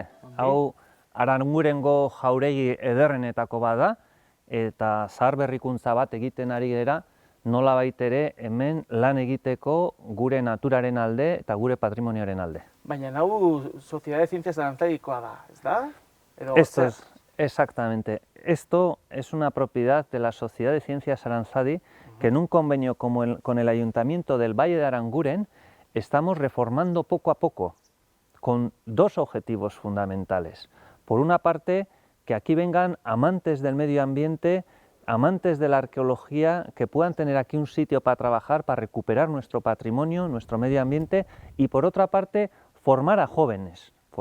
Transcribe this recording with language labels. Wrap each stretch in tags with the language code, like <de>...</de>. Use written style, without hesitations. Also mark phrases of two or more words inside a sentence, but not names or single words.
<eu>Hau Arangurengo jauregi ederrenetako bada, eta zahar berrikuntza bat egiten ari gera, nolabait ere hemen lan egiteko gure naturaren alde eta gure patrimonioaren alde. Baina hau Sociedad de Ciencias de Aranzadikoa da, ez da?</eu> <es>Esto es, exactamente. Esto es una propiedad de la Sociedad de Ciencias Aranzadi, que en un convenio con el Ayuntamiento del Valle de Aranguren estamos reformando poco a poco, con dos objetivos fundamentales. Por una parte, que aquí vengan amantes del medio ambiente, amantes de la arqueología, que puedan tener aquí un sitio para trabajar, para recuperar nuestro patrimonio, nuestro medio ambiente, y por otra parte, formar a jóvenes</es>